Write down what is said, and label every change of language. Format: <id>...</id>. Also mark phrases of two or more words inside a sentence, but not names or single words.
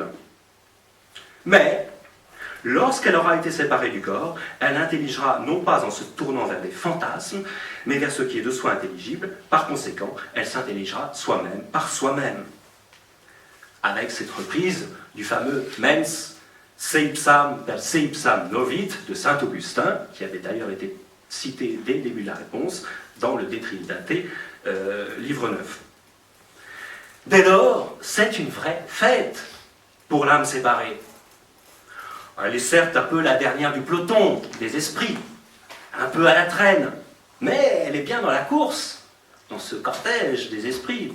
<fr>Mais, lorsqu'elle aura été séparée du corps, elle intelligera non pas en se tournant vers des fantasmes, mais vers ce qui est de soi intelligible. Par conséquent, elle s'intelligera soi-même par soi-même. Avec cette reprise du fameux</fr> <la>mens seipsam per seipsam novit</la> <fr>de saint Augustin, qui avait d'ailleurs été cité dès le début de la réponse dans le De Trinitate, livre 9. Dès lors, c'est une vraie fête pour l'âme séparée. Elle est certes un peu la dernière du peloton des esprits, un peu à la traîne, mais elle est bien dans la course, dans ce cortège des esprits.</fr>